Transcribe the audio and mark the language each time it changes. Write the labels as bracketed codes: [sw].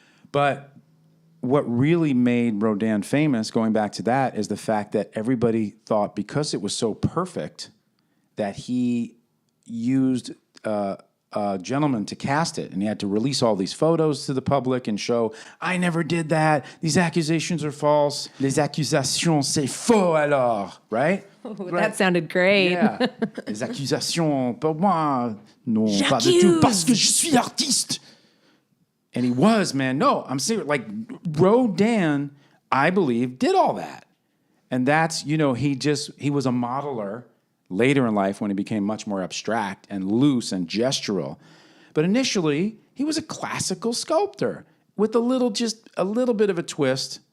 [en] But what really made Rodin famous, going back to that, is the fact that everybody thought, because it was so perfect, that he used a gentleman to cast it. And he had to release all these photos to the public and show, I never did that. These accusations are false. [fr] Les accusations, c'est faux alors. [en] Right? Ooh, right? That sounded great. Yeah. [fr] Les accusations, pour moi, non, pas du tout, parce que je suis artiste. [en] And he was, man. No, I'm serious. Like, Rodin, I believe, did all that. And that's, he was a modeler later in life when he became much more abstract and loose and gestural. But initially, he was a classical sculptor with a little bit of a twist.